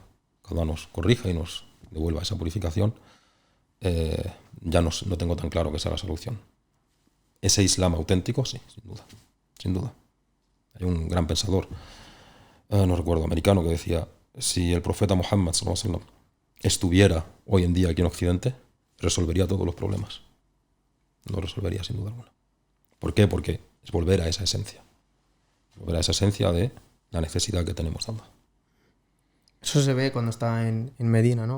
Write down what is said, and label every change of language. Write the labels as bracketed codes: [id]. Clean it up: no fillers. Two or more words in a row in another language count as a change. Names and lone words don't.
[es] Cada uno nos corrija y nos devuelva esa purificación. Ya no tengo tan claro que sea la solución. Ese Islam auténtico, sí, sin duda. Sin duda. Hay un gran pensador, no recuerdo, americano, que decía, si el profeta Muhammad [ar] صلى الله عليه وسلم [es] estuviera hoy en día aquí en Occidente, resolvería todos los problemas. Lo resolvería sin duda alguna. ¿Por qué? Porque es volver a esa esencia. Volver a esa esencia de la necesidad que tenemos de Allah. Eso se ve cuando está en Medina, ¿no?